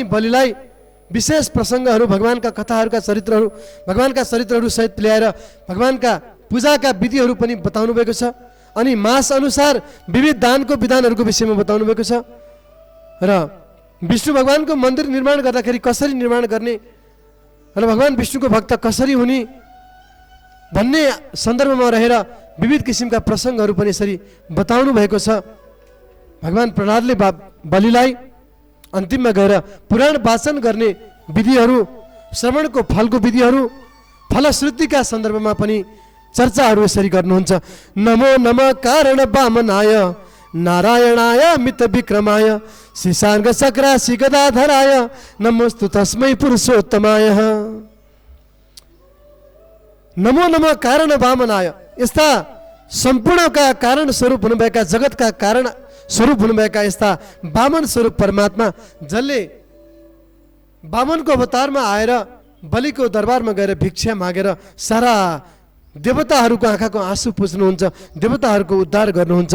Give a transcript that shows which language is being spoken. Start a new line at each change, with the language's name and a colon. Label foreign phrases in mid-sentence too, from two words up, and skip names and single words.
Nepali: बलिलाई विशेष प्रसङ्गहरू भगवानका कथाहरूका चरित्रहरू भगवानका चरित्रहरू सहित ल्याएर भगवानका पूजाका विधिहरू पनि बताउनु भएको छ अनि मास अनुसार विविध दानको विधानहरूको विषयमा बताउनु भएको छ र विष्णु भगवानको मन्दिर निर्माण गर्दाखेरि कसरी निर्माण गर्ने र भगवान विष्णुको भक्त कसरी हुने भन्ने सन्दर्भमा रहेर विविध किसिमका प्रसङ्गहरू पनि यसरी बताउनु भएको छ। भगवान प्रहलादले बलिलाई अन्तिममा गएर पुराण वाचन गर्ने विधिहरू श्रवणको फलको विधिहरू फलश्रुतिका सन्दर्भमा पनि चर्चाहरू यसरी गर्नुहुन्छ।
Sanskrit: नमो नमः कारण वामनाय नारायणाय मित विक्रमाय शिशाङ्ग चक्रासी गदाधराय नमोस्तु तस्मै पुरुषोत्तमाय। नमो नमः कारण वामनाय,
Nepali: यस्ता सम्पूर्णका कारण स्वरूप हुनुभएका जगतका कारण स्वरूप हुनुभएका यस्ता वामन स्वरूप परमात्मा जसले वामनको अवतारमा आएर बलिको दरबारमा गएर भिक्षा मागेर सारा देवताहरूको आँखाको आँसु पुज्नुहुन्छ, देवताहरूको उद्धार गर्नुहुन्छ।